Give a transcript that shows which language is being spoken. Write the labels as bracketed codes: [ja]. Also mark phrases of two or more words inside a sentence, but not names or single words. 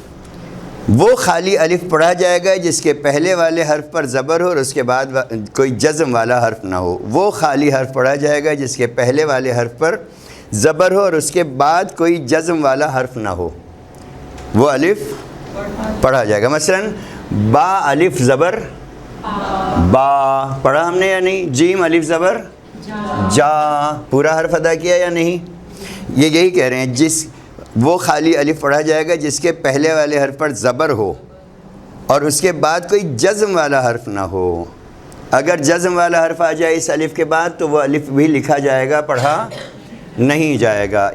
[ur] وہ خالی الف پڑھا جائے گا جس کے پہلے والے حرف پر زبر ہو اور اس کے بعد کوئی جزم والا حرف نہ ہو. وہ خالی حرف پڑھا جائے گا جس کے پہلے والے حرف پر زبر ہو اور اس کے بعد کوئی جزم والا حرف نہ ہو. وہ الف پڑھا جائے گا. مثلا با الف زبر با پڑھا ہم نے یا نہیں؟ جیم الف زبر جا پورا حرف ادا کیا یا نہیں؟ یہ یہی کہہ رہے ہیں. وہ خالی الف پڑھا جائے گا جس کے پہلے والے حرف پر زبر ہو اور اس کے بعد کوئی جزم والا حرف نہ ہو. اگر جزم والا حرف آ جائے اس الف کے بعد تو وہ الف بھی لکھا جائے گا، پڑھا نہیں جائے گا.